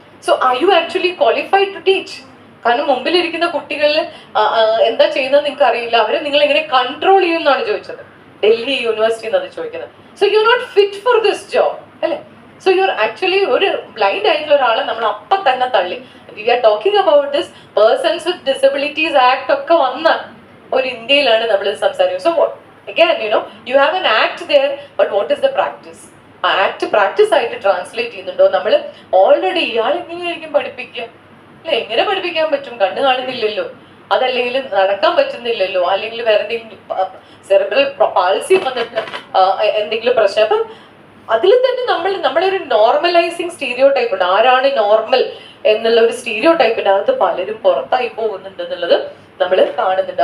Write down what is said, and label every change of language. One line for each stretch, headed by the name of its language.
English: So are you actually qualified to teach?
Malayalam: കാരണം മുമ്പിലിരിക്കുന്ന കുട്ടികളിൽ എന്താ ചെയ്യുന്നത് നിങ്ങൾക്ക് അറിയില്ല, അവരെ നിങ്ങൾ എങ്ങനെ കൺട്രോൾ ചെയ്യും എന്നാണ് ചോദിച്ചത്. ഡൽഹി യൂണിവേഴ്സിറ്റി അത് ചോദിക്കുന്നത്.
English: so you are not fit for this job
Malayalam: അല്ലെ.
English: so you are actually
Malayalam: ഒരു ബ്ലൈൻഡ് ആയിട്ടുള്ള ഒരാളെ നമ്മൾ അപ്പം തന്നെ തള്ളി.
English: we are talking about this persons with disabilities act
Malayalam: ഒക്കെ വന്ന ഒരു ഇന്ത്യയിലാണ് നമ്മൾ സംസാരിക്കുന്നത്.
English: So again, you have an act there, but what is the practice?
Malayalam: ആ ആക്ട് പ്രാക്ടീസ് ആയിട്ട് ട്രാൻസ്ലേറ്റ് ചെയ്യുന്നുണ്ടോ? നമ്മൾ ഓൾറെഡി ഇയാൾ എങ്ങനെയായിരിക്കും പഠിപ്പിക്കുക അല്ലെ, എങ്ങനെ പഠിപ്പിക്കാൻ പറ്റും? കണ്ണ് കാണുന്നില്ലല്ലോ, അതല്ലെങ്കിൽ നടക്കാൻ പറ്റുന്നില്ലല്ലോ, അല്ലെങ്കിൽ വേറെ എന്തെങ്കിലും സെറിബ്രൽ പാൾസി വന്നിട്ട് എന്തെങ്കിലും പ്രശ്നം. അപ്പം അതിൽ തന്നെ നമ്മളൊരു നോർമലൈസിങ് സ്റ്റീരിയോ ടൈപ്പ് ഉണ്ട്. ആരാണ് നോർമൽ എന്നുള്ള ഒരു സ്റ്റീരിയോ ടൈപ്പിന്റെ അകത്ത് പലരും പുറത്തായി പോകുന്നുണ്ട് എന്നുള്ളത് നമ്മൾ കാണുന്നുണ്ട്.